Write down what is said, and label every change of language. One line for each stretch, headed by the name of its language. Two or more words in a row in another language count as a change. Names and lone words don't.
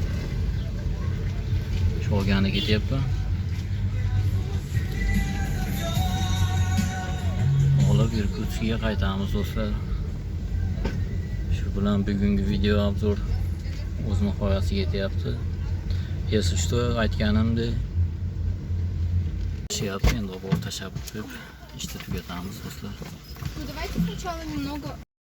Uzbek: Sho'gani ketyapman. Olib Irkutskga qaytamiz do'stlar. Shu bilan bugungi video obzor o'z nihoyasiga yetyapti.
Russian: Если что,
Uzbek: aytganimdek endi o'rta tashlab qo'yib ishni tugatamiz do'stlar.
Russian: Ну давайте сначала немного